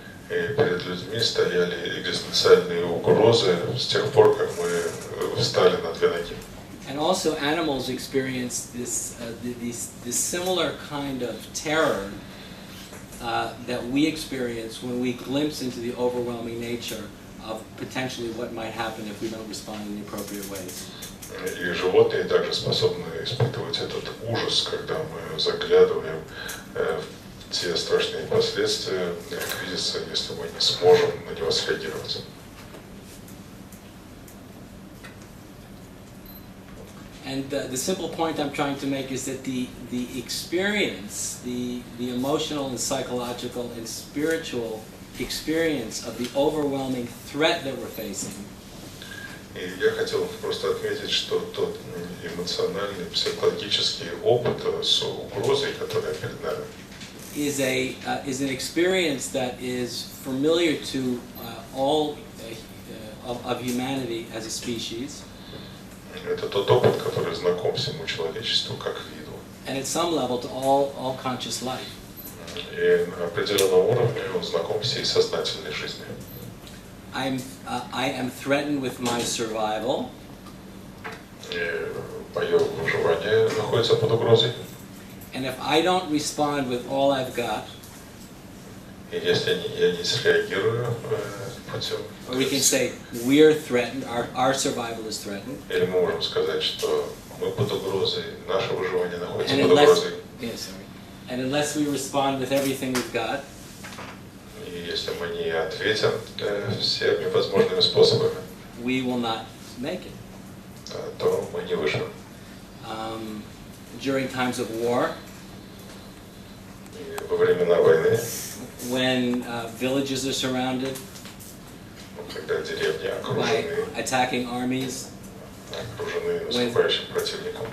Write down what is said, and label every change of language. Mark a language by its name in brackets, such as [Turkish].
[Russian] И перед людьми стояли экзистенциальные угрозы с тех пор, как мы встали на две ноги. [English] And also animals experience this similar kind of terror that we experience when we glimpse into the overwhelming nature of potentially what might happen if we don't respond in the appropriate ways. [Russian] И животные также способны испытывать этот ужас, когда мы заглядываем в те страшные последствия кризиса, если мы не сможем на него среагировать. [English] And the simple point I'm trying to make is that the experience, the emotional and psychological and spiritual experience of the overwhelming threat that we're facing [Russian] И я хотел просто отметить, что тот эмоциональный, психологический опыт с угрозой, которая перед нами, [English] is an experience that is familiar to all of humanity as a species. [Russian] это тот опыт, который знаком всему человечеству как виду. [English] And at some level to all conscious life. [Russian] И на определенном уровне он знаком всей сознательной жизни. [English] I am threatened with my survival. [Russian] И мое выживание находится под угрозой. [English] And if I don't respond with all I've got, [Russian] И если я не среагирую путем, [English] or we can say we're threatened, our survival is threatened. [Russian] или мы можем сказать, что мы под угрозой, наше выживание находится [English] And [Russian] под [English] unless, [Russian] угрозой. [English] and unless we respond with everything we've got, [Russian] И если мы не ответим всеми возможными способами, [English] we will not make it. [Russian] то мы не выживем. [English] During times of war, [Russian] И во времена войны, [English] when villages are surrounded [Russian] когда деревни [English] by [Russian] окружены [English] attacking armies, [Russian] наступающим противником,